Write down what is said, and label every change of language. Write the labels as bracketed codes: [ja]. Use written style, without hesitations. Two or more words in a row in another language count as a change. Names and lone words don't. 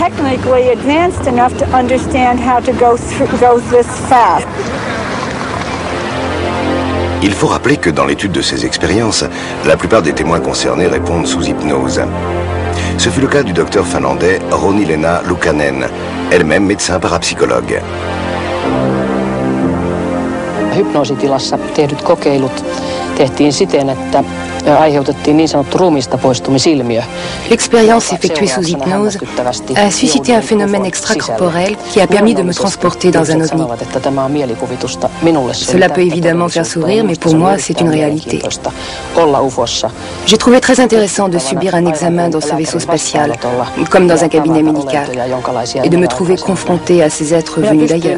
[fr] Il faut rappeler que dans l'étude de ces expériences, la plupart des témoins concernés répondent sous hypnose. Ce fut le cas du docteur finlandais Ronilena Lukanen, elle-même médecin parapsychologue. [fi] Hypnoositilassa tehdyt kokeilut tehtiin siten, että aiheutettiin niin sanottu ruumiista poistumisilmiö. [fr] L'expérience effectuée sous hypnose a suscité un phénomène extracorporel qui a permis de me transporter dans un ovni. Cela peut évidemment faire sourire, mais pour moi, c'est une réalité. J'ai trouvé très intéressant de subir un examen dans ce vaisseau spatial, comme dans un cabinet médical, et de me trouver confronté à ces êtres venus d'ailleurs.